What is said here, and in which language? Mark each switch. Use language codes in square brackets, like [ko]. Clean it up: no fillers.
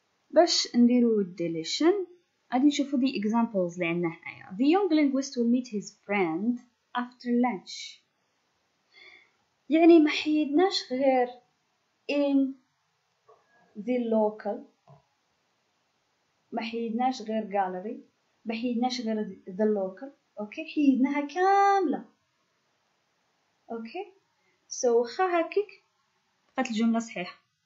[ar] باش نديرو deletion غادي نشوفو [en] the examples [ar] اللي عندنا هنايا. [en] The young linguist will meet his friend after lunch. [ar] يعني ما حيدناش غير [en] in the local، [ar] ما حيدناش غير gallery، ما حيدناش غير the local. اوكي حيدناها كاملة. اوكي سو خا هكاك بقات الجملة صحيحة.